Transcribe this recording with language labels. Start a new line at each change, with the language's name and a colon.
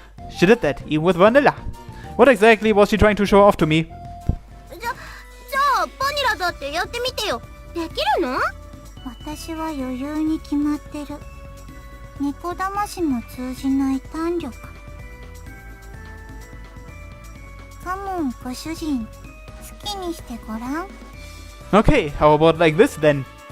English: She did that even with vanilla. What exactly was she trying to show off to me?
Japanese: じゃあバニラだってやってみてよ。できるの？私は余裕に決まってる。猫魂も通じない胆力。カモンご主人、好きにしてごらん。
English: Okay, how about like this then?